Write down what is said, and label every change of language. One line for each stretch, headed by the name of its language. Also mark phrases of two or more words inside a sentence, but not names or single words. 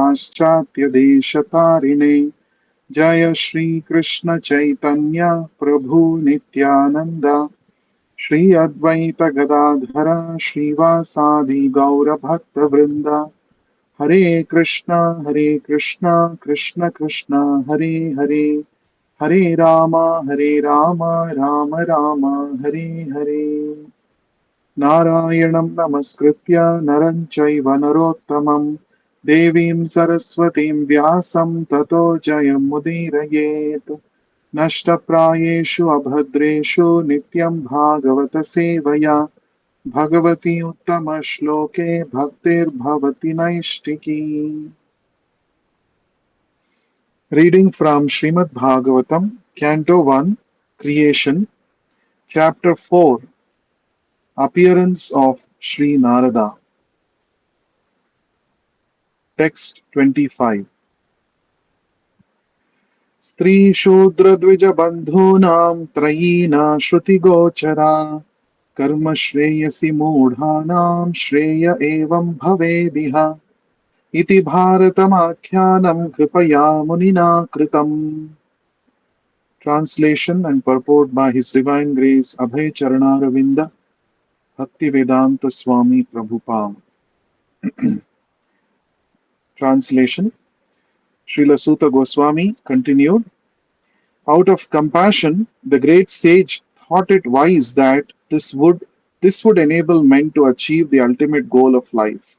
Sanskrit: पाश्चात्य देशतारिणे जय श्री कृष्ण चैतन्य प्रभु नित्यानंद श्री अद्वैत गदाधर श्रीवासादि गौर भक्त वृंद हरे कृष्णा कृष्ण कृष्ण हरे हरे हरे राम राम राम हरे हरे नारायणं नमस्कृत्य नरं चैव नरोत्तमं देवीं सरस्वतीं व्यासं ततो जयमुदीरयेत् नष्टप्रायेषु अभद्रेषु नित्यं भागवत सेवया भगवती उत्तमश्लोके भक्तिर्भवति नैष्टिकी
English: Reading from Srimad Bhagavatam, Canto 1, Creation, Chapter 4, Appearance of Sri Narada. Text 25.
Sanskrit: स्त्री शूद्र द्विज बन्धूनां त्रयी न श्रुति गोचरा कर्म श्रेयसि मूढानां श्रेय एवं भवेदिह इति भारतमाख्यानं कृपया मुनिना कृतम्.
English: Translation and purport by His Divine Grace Abhay Charanaраvinda Bhakti Vedānta Swami Prabhupada. Translation. Srila Sutta Goswami continued, out of compassion, the great sage thought it wise that this would enable men to achieve the ultimate goal of life.